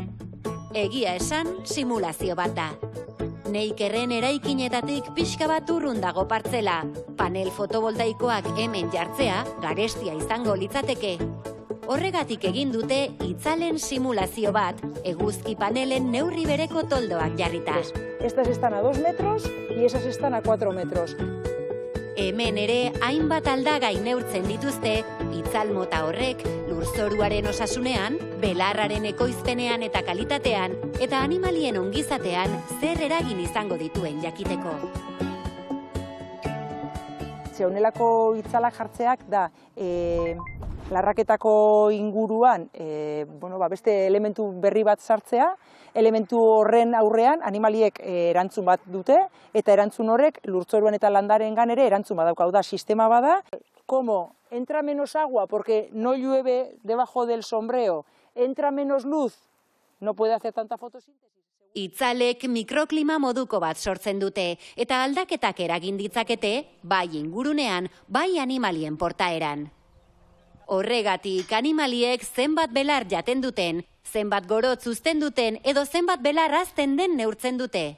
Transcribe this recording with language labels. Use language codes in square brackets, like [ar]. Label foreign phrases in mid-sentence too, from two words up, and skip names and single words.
[eu] Egia esan, simulazio bat da. Neikerren eraikinetatik pixka bat urrun dago partzela. Panel fotovoltaikoak hemen jartzea, garestia izango litzateke. Horregatik egin dute itzalen simulazio bat, eguzki panelen neurri bereko toldoak jarrita. [es] Estas están a 2 metros y esas están a 4 metros. [eu] Hemen ere hainbat aldagai neurtzen dituzte, itzal mota horrek lurzoruaren osasunean, belarraren ekoizpenean eta kalitatean, eta animalien ongizatean zer eragin izango dituen jakiteko. Honelako itzalak jartzeak da larraketako inguruan beste elementu berri bat sartzea, elementu horren aurrean animaliek erantzun bat dute, eta erantzun horrek lurtzoruan eta landarengan ere erantzun badauka. Hau da, sistema bada, [es] como entra menos agua porque no llueve debajo del sombrero, entra menos luz, no puede hacer tanta fotosíntesis. [eu] Itzalek mikroklima moduko bat sortzen dute, eta aldaketak eragin ditzakete, bai ingurunean, bai animalien portaeran. Horregatik, animaliek zenbat belar jaten duten, zenbat gorotz uzten duten, edo zenbat belar hazten den neurtzen dute.